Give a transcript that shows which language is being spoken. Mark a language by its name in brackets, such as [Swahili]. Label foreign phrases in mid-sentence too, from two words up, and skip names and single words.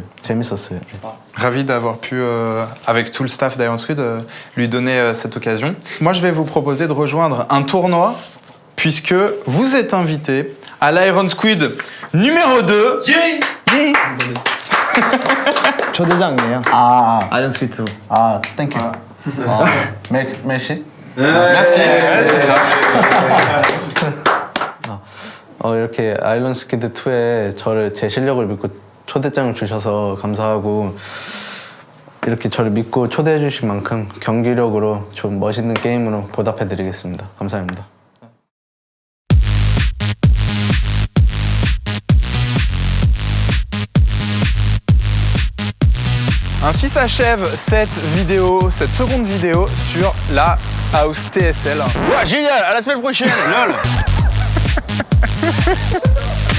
[French] Ravi d'avoir pu, avec tout le staff d'Iron Squid, lui donner cette occasion. Moi, je vais vous proposer de rejoindre un tournoi, puisque vous êtes invité à l'Iron Squid numéro 2. [Korean] 초대장이에요. 아이언 스퀴트. 땡큐. 메시? [French] Merci. C'est ça. [Korean] 이렇게 아일런 스키드 2에 저를 제 실력을 믿고 초대장을 주셔서 감사하고 이렇게 저를 믿고 초대해 주신 만큼 경기력으로 좀 멋있는 게임으로 보답해 드리겠습니다. 감사합니다. [French] Ainsi s'achève cette seconde vidéo sur la House TSL. Ouais, génial, à la semaine prochaine, lol.